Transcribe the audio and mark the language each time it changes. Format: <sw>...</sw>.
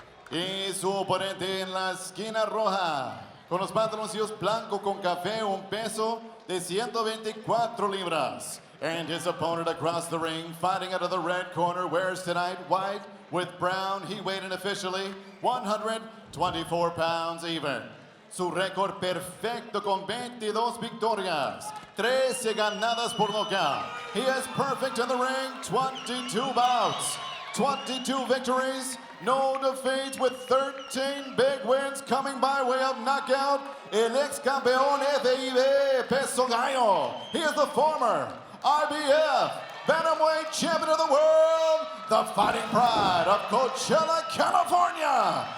<es>Y su oponente en la esquina roja, con los pantaloncillos blanco con café, un peso de 124 libras.</es> <en>And his opponent across the ring, fighting out of the red corner, wears tonight white with brown. He weighed in officially 124 pounds even.</en> <es>Su récord perfecto con 22 victorias, 13 ganadas por nocaut.</es> <en>He is perfect in the ring, 22 bouts, 22 victories, no defeats with 13 big wins coming by way of knockout.</en> <es>El ex campeón FIB Peso Gallo.</es> <en>He is the former IBF Bantamweight Champion of the World, the Fighting Pride of Coachella, California.</en>